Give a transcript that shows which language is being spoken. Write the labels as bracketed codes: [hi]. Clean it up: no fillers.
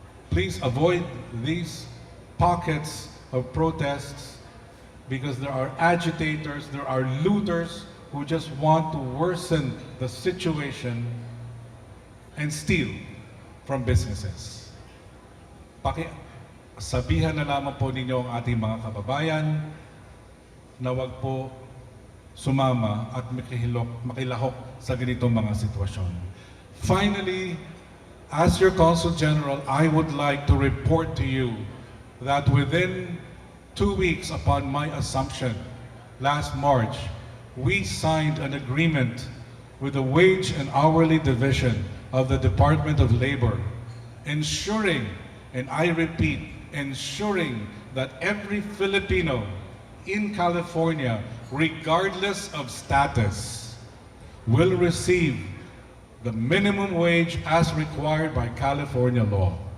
[en] Please avoid these pockets of protests because there are agitators, there are looters who just want to worsen the situation and steal from businesses. [tl] Sabihan na lamang po ninyo ang ating mga kababayan na wag po sumama at makilahok sa ganitong mga sitwasyon. [en] Finally, as your Consul General, I would like to report to you that within 2 weeks upon my assumption last March, we signed an agreement with the Wage and Hourly Division of the Department of Labor, ensuring, and I repeat, ensuring that every Filipino in California, regardless of status, will receive the minimum wage as required by California law.